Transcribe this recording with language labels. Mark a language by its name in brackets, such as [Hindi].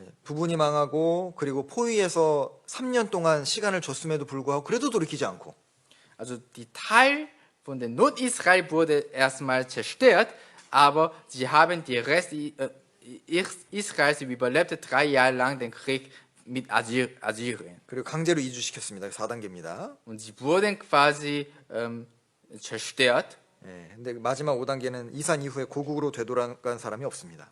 [Korean] 부분이 망하고 그리고 포위에서 3년 동안 시간을 줬음에도 불구하고 그래도 돌이키지 않고 [German] Also die Teil von der Nordisrael wurde erstmal zerstört, aber sie haben die Rest Israels überlebte 3 Jahre lang den Krieg mit Assyrien. [Korean] 그리고 강제로 이주시켰습니다. 4단계입니다. [German] Und sie wurden quasi zerstört. [Korean] 예, 근데 마지막 5단계는 이산 이후에 고국으로 되돌아간 사람이 없습니다.